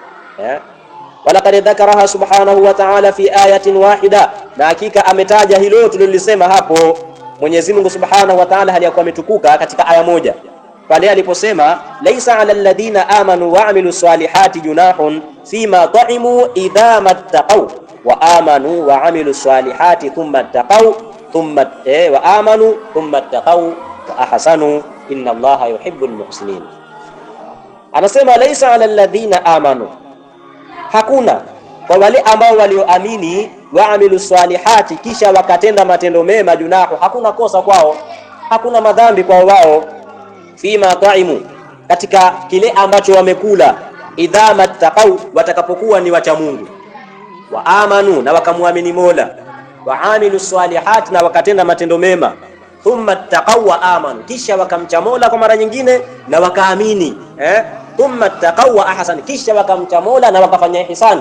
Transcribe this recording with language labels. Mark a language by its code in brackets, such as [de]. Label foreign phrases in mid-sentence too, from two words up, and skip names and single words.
[ar] ولقد ذكرها سبحانه وتعالى في آية واحدة, [sw] na hakika ametaja hilo tulilisema hapo Mwenyezi Mungu Subhanahu wa Ta'ala hali yakuwa ametukuka katika aya moja, pale aliposema [ar] ليس على الذين آمنوا وعملوا الصالحات جناح فيما طعموا إذا ما اتقوا وآمنوا وعملوا الصالحات ثم اتقوا ثم وآمنوا ثم اتقوا وأحسنوا إن الله يحب المحسنين. [sw] Anasema [ar] ليس على الذين آمنوا, [sw] hakuna kwa wale ambao walioamini, [ar] وعملوا الصالحات, [sw] kisha wakatenda matendo mema, junahu, hakuna kosa kwao, hakuna madhambi kwao wao, [ar] فيما طعموا, [sw] katika kile ambacho wamekula, [ar] إذا ما اتقوا, [sw] watakapokuwa ni wacha Mungu, [ar] وآمنوا, [sw] na wakamwamini Mola, [ar] وعملوا الصالحات, [sw] na wakatenda matendo mema, [ar] ثم اتقوا وآمنوا, [sw] kisha wakamcha Mola kwa mara nyingine na wakaamini, [ar] ثم اتقوا وأحسن, [sw] kisha wakamcha Mola na wakafanya ihsani.